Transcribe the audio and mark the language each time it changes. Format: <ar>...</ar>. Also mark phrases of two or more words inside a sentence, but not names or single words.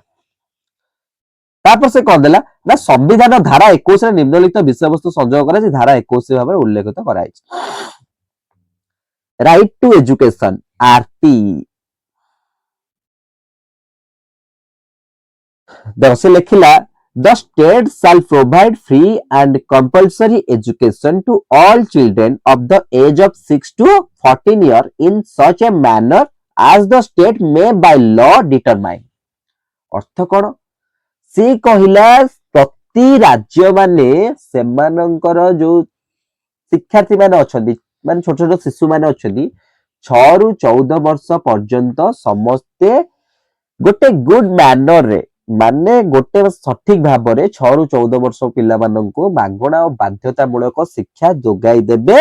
<or>ତାପରେ ସେ କଣ ଦେଲା ନା ସମ୍ବିଧାନ ଧାରା 21 ରେ ନିମ୍ନଲିଖିତ ବିଷୟବସ୍ତୁ ସଂଯୋଗ କରାଯାଇ ଧାରା 21 ଭାବରେ ଉଲ୍ଲେଖିତ କରାଯାଇଛି।</or> <en>right to education RT</en> <or>ସେ ଲେଖିଲା</or> <en>the state shall provide free and compulsory education to all children of the age of 6 to 14 years in such a manner as the state may by law determine।</en> <or>ଅର୍ଥ କଣ? ସେ କହିଲା ପ୍ରତି ରାଜ୍ୟ ମାନେ ସେମାନଙ୍କର ଯୋଉ ଶିକ୍ଷାର୍ଥୀ ମାନେ ଅଛନ୍ତି ମାନେ ଛୋଟ ଛୋଟ ଶିଶୁ ମାନେ ଅଛନ୍ତି 6 ରୁ 14 ବର୍ଷ ପର୍ଯ୍ୟନ୍ତ ସମସ୍ତେ ଗୋଟେ</or> <en>good mannerରେ</en> <or>ମାନେ ଗୋଟେ ସଠିକ ଭାବରେ 6 ରୁ 14 ବର୍ଷ ପିଲାମାନଙ୍କୁ ମାଗଣା ଓ ବାଧ୍ୟତାମୂଳକ ଶିକ୍ଷା ଯୋଗାଇ ଦେବେ।</or>